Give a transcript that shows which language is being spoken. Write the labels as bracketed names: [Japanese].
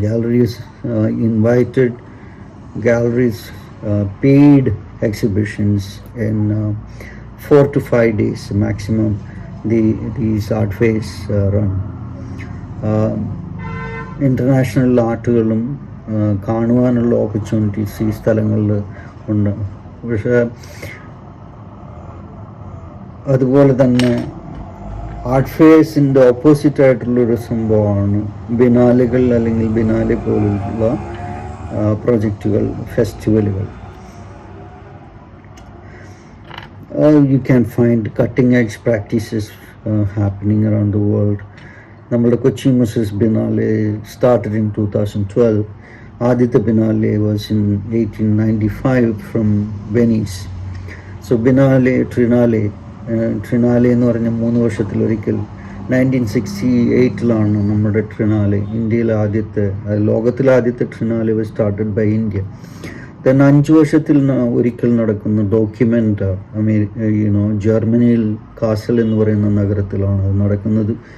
[English] Galleries invited, galleries paid exhibitions in 4 to 5 days maximum. These art fairs run. [Malayalam] International ആർട്ടുകളും കാണുവാനുള്ള opportunities ഈ സ്ഥലങ്ങളിൽ ഉണ്ട്. പക്ഷേ അതുപോലെ തന്നെ ആർട്ട് ഫെയർസിൻ്റെ ഓപ്പോസിറ്റ് ആയിട്ടുള്ളൊരു സംഭവമാണ് ബിനാലുകൾ, അല്ലെങ്കിൽ ബിനാലെ പോലുള്ള പ്രൊജക്റ്റുകൾ, ഫെസ്റ്റിവലുകൾ. [English] You can find cutting edge practices happening around the world. [Malayalam] നമ്മളുടെ കൊച്ചി മുസസ് ബിനാലെ [English] started in 2012. [Malayalam] ആദ്യത്തെ biennale [English] was in 1895 from Venice. [Malayalam] So biennale, ട്രിനാലെ എന്ന് പറഞ്ഞ 3 വർഷത്തിലൊരിക്കൽ 1968 നമ്മുടെ ട്രിനാലെ, ഇന്ത്യയിലെ ആദ്യത്തെ, ലോകത്തിലെ ആദ്യത്തെ ട്രിനാലെ [English] was started by India. [Malayalam] then 5 വർഷത്തിൽ ഒരിക്കൽ നടക്കുന്ന ഡോക്യുമെൻ്റ് ജർമ്മനിയിൽ കാസൽ എന്ന് പറയുന്ന നഗരത്തിലാണ് അത് നടക്കുന്നത്.